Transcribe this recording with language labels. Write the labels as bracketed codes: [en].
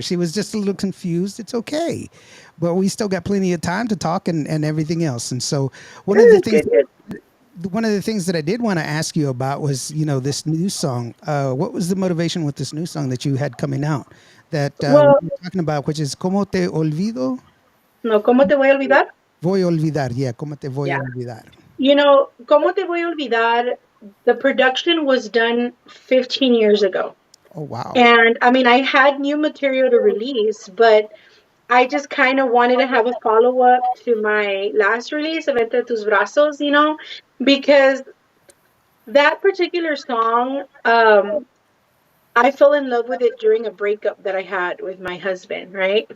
[en] She was just a little confused. It's okay, but we still got plenty of time to talk and everything else. And so one of the good, things good, good. one of the things that I did want to ask you about was, this new song. What was the motivation with this new song that you had coming out that Well, we were talking about, which is "Cómo te olvido"? [es] no, ¿cómo te voy a olvidar? Voy a olvidar. Yeah, "Cómo te voy a [en] Yeah. [es] olvidar." [en] You know, [es] ¿cómo te voy a olvidar? [en] The production was done 15 years ago. Oh wow. And I mean, I had new material to release, but I just kind of wanted to have a follow up to my last release of Entre tus brazos, because that particular song, I fell in love with it during a breakup that I had with my husband, right?